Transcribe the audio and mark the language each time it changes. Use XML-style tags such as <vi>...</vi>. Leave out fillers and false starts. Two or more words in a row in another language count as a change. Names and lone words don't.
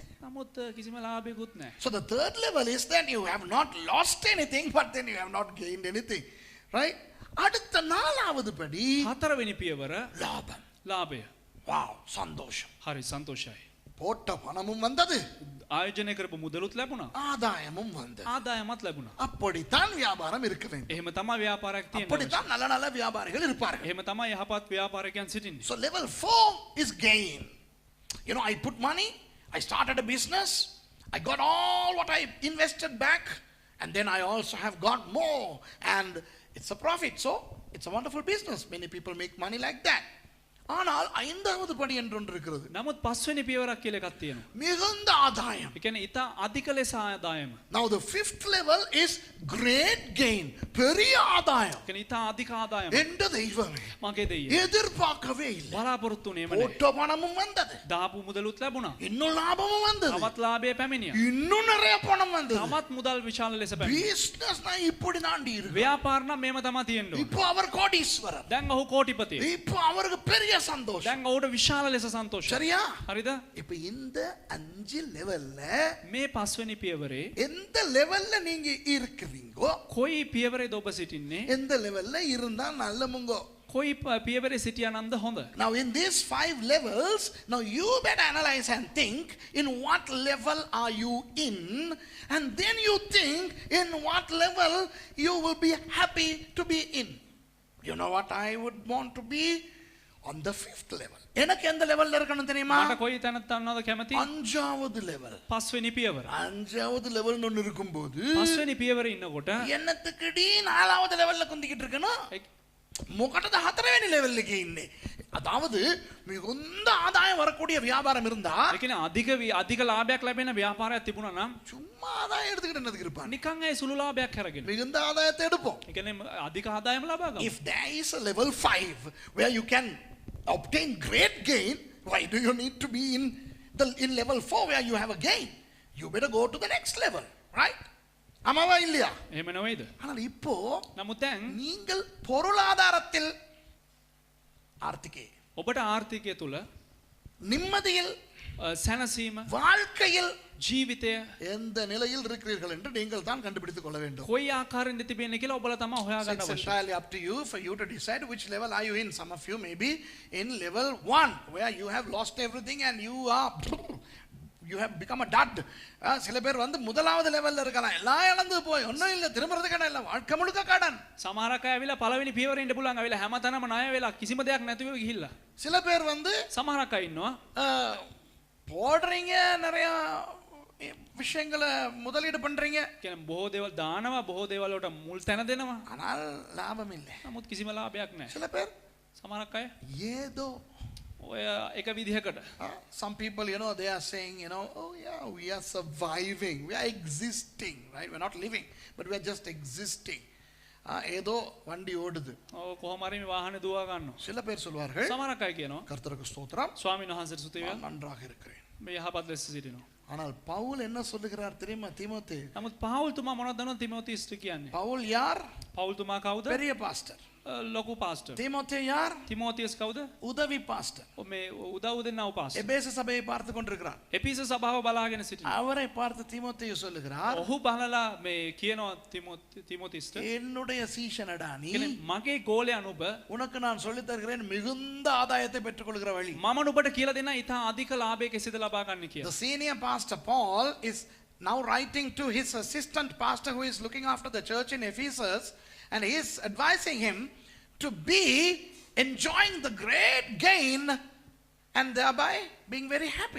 <si>නමුත් කිසිම ලාභයකුත් නැහැ.</si> <en>So the third level is that you have not lost anything, but then you have not gained anything, right?</en> <ta>அடுத்த நாலாவது படி</ta> <si>හතරවෙනි පියවර</si> <ta>லாபம்.</ta> <si>ලාභය.</si> <ta>வாவ், சந்தோஷம்.</ta> <si>හරි සන්තෝෂයි.</si> <ta>போட்ட பணமும் வந்தது,</ta> <si>ආයෝජනය කරපු මුදලුත් ලැබුණා.</si> <ta>ஆதாயமும் வந்தது.</ta> <si>ආදායමත් ලැබුණා.</si> <ta>அப்படித்தான் வியாபாரம் இருக்க வேண்டும்.</ta> <si>එහෙම තමයි ව්‍යාපාරයක් තියෙන්නේ.</si> <ta>அப்படித்தான் நல்ல நல்ல வியாபாரிகள் இருப்பார்கள்.</ta> <si>එහෙම තමයි යහපත් ව්‍යාපාරිකයන් සිටින්නේ.</si> <en>So level 4 is gain. You know, I put money, I started a business, I got all what I invested back, and then I also have got more, and it's a profit. So it's a wonderful business. Many people make money like that.</en> <ta>ஆனால் ஐந்தாவது படி என்று ஒன்று இருக்கிறது.</ta> <si>නමුත් පස්වෙනි පියවරක් කියලා එකක් තියෙනවා.</si> <ta>மிகுந்த ஆதாயம்.</ta> <si>ඒ කියන්නේ ඊට අධික ලෙස ආදායම.</si> <en>Now the fifth level is great gain.</en> <ta>பெரிய ஆதாயம்.</ta> <si>ඒ කියන්නේ ඊට අධික ආදායම.</si> <ta>எந்த தெய்வமே</ta> <si>මගේ දෙයිය.</si> <ta>எதிர்பார்க்கவே இல்லை.</ta> <si>බලාපොරොත්තු වුණේම නැහැ.</si> <ta>ஓட்ட பணமும் வந்தது.</ta> <si>දාපු මුදලුත් ලැබුණා.</si> <ta>இன்னும் லாபமும் வந்தது.</ta> <si>තවත් ලාභය පැමිණියා.</si> <ta>இன்னும் நிறைய பணம் வந்தது.</ta> <si>තවත් මුදල් විශාල ලෙස පැමිණියා.</si> <ta>பிசினஸ்னா இப்படி தாண்டி இருக்கு.</ta> <si>ව්‍යාපාර නම් මේම තමයි තියෙන්න ඕනේ.</si> <ta>இப்போ அவர் கோடீஸ்வரர்.</ta> <si>දැන් ඔහු කෝටිපතිය.</si> <ta>இப்போ அவருக்கு பெரிய சந்தோஷம்.</ta> <si>දැන් ඔහුට විශාල ලෙස සන්තෝෂයි.</si> <ta>சரியா?</ta> <si>හරිද?</si> <ta>இப்போ இந்த 5 லெவல்ல</ta> <si>මේ පස්වෙනි පියවරේ</si> <ta>எந்த லெவல்ல நீங்க இருக்கிறீங்கோ,</ta> <si>කොයි පියවරේද ඔබ සිටින්නේ?</si> <ta>எந்த லெவல்ல இருந்தா நல்லமுங்கோ.</ta> <si>කොයි පියවරේ සිටියානන්ද හොඳ?</si> <en>Now in these 5 levels, now you better analyze and think in what level are you in, and then you think in what level you will be happy to be in. You know what I would want to be? On the 5th level.</en> <ta>எனக்கு எந்த லெவல்ல இருக்கணும் தெரியுமா?</ta> <si>මට කොයි තැනට යනවද කැමති?</si> <ta>5வது லெவல்.</ta> <si>පස්වෙනි පියවර.</si> <ta>5வது லெவல் ஒன்னு இருக்கும்போது</ta> <si>පස්වෙනි පියවරේ ඉන්නකොට</si> <ta>என்னத்துக்குடி 4வது லெவல்ல குந்திக்கிட்டு இருக்கணும்?</ta> <si>මොකටද 4වෙනි லெவல்ல ඉන්නේ?</si> <ta>அதாவது மிகுந்த ஆதாயம் வரக்கூடிய வியாபாரம் இருந்தா,</ta> <si>ඒ කියන්නේ අධික ලාභයක් ලැබෙන ව්‍යාපාරයක් තිබුණා නම්</si> <ta>சும்மா ஆதாயம் எடுத்துக்கிட்டு என்னதுக்கு இருப்பான்?</ta> <si>නිකන් ඒ සුළු ලාභයක් අරගෙන.</si> <ta>மிகுந்த ஆதாயத்தை எடுப்போம்.</ta> <si>ඒ කියන්නේ අධික ආදායම ලබා ගමු.</si> <en>If there is a level 5 where you can obtain great gain, why do you need to be in level 4 where you have a gain? You better go to the next level, right?</en> <ta>ஆமாவா இல்லையா?</ta> <si>එහෙම නෙවෙයිද?</si> <ta>ஆனால் இப்போ</ta> <si>නමුත් දැන්</si> <ta>நீங்கள் பொருளாதாரத்தில் ஆர்த்திகே,</ta> <si>ඔබට ආර්ථිකය තුල</si> <ta>நிம்மதியில்,</ta> <si>සැනසීම,</si> <ta>வாழ்க்கையில்</ta> <si>ජීවිතය</si> <ta>எந்த நிலையில் இருக்கிறீர்கள் என்று நீங்கள் தான் கண்டுபிடித்துக் கொள்ள வேண்டும்.</ta> <si>කොයි ආකාරයෙන්ද තිබෙන්නේ කියලා ඔබලා තමයි හොයාගන්න</si> <en>It's</en> <si>අවශ්‍ය.</si> <en>entirely up to you for you to decide which level are you in. Some of you may be in level 1 where you have lost everything and you have become a dud.</en> <ta>சில பேர் வந்து முதலாவது லெவல்ல இருக்கலாம். எல்லாம் இழந்து போய் ஒண்ணும் இல்ல, திரும்பறதுக்கான இல்ல, வாழ்க்கை முழுக்க கடன்.</ta> <si>සමහරක් අය ඇවිල්ලා පළවෙනි පියවරේ ඉන්න පුළුවන් ඇවිල්ලා හැමතැනම ණය වෙලා කිසිම දෙයක් නැතිව ගිහිල්ලා.</si> <ta>சில பேர் வந்து</ta> <si>සමහරක් අය ඉන්නවා</si> <ta>போடுறீங்க, நிறைய விஷயங்களை முதலீடு பண்றீங்க,</ta> <si>කියන්නේ බොහෝ දේවල් දානවා, බොහෝ දේවල් වලට මුල් තැන දෙනවා.</si> <ta>ஆனால் லாபம் இல்லை.</ta> <si>නමුත් කිසිම ලාභයක් නැහැ.</si> <ta>சில பேர்</ta> <si>සමහරක් අය</si> <ta>ஏதோ</ta> <si>ඔය එක විදිහකට</si> <en>some people, they are saying, oh yeah, we are surviving, we are existing, right? We're not living, but we are just existing.</en> <ta>ஏதோ வண்டி ஓடுது.</ta> <si>කොහොම හරි මේ වාහනේ දුවා ගන්නවා.</si> <ta>சில பேர் சொல்வார்கள்,</ta> <si>සමහරක් අය කියනවා</si> <ta>கர்த்தருக்கு ஸ்தோத்திரம்,</ta> <si>ස්වාමීන් වහන්සේට ස්තුති වේවා,</si> <ta>நான் நன்றாக இருக்கிறேன்.</ta> <si>මේ යහපත් ලෙස සිටිනවා.</si> <ta>ஆனால் பவுல் என்ன சொல்லுகிறார் தெரியுமா தீமோத்தே?</ta> <si>නමුත් පාවුල් තුමා මොනවද දන්නවද තිමෝතිස්ට කියන්නේ?</si> <ta>பவுல் யார்?</ta> <si>පවුල් තුමා කවුද?</si> <ta>பெரிய பாஸ்டர்.</ta> <si>ලොකු පාස්ටර්.</si> <ta>தீமோத்தே யார்?</ta> <si>තිමෝතියස් කවුද?</si> <ta>உதவி பாஸ்டர்.</ta> <si>මේ උදව් දෙන්නව පාස්ටර්.</si> <ta>எபேச சபையை பார்த்து கொண்டிருக்கிறார்.</ta> <si>එපිස සභාව බලාගෙන සිටිනවා.</si> <ta>அவரை பார்த்து தீமோத்தேயு சொல்லுகிறார்,</ta> <si>ඔහු බලලා මේ කියනවා තිමෝතිස්ට,</si> <ta>என்னுடைய சீஷனடா நீ,</ta> <si>කියන්නේ මගේ ගෝලයා නුඹ,</si> <ta>உனக்கு நான் சொல்லித் தருகிறேன் மிகுந்த ஆதாயத்தை பெற்றுக்கொள்கிற வழி.</ta> <si>මම නුඹට කියලා දෙන්න ඉතා අධික ලාභයක සිට ලබා ගන්න</si> <en>The</en> <si>කියලා.</si> <en>senior pastor Paul is now writing to his assistant pastor who is looking after the church in Ephesus, and he is advising him to be enjoying the great gain and thereby being very happy.</en>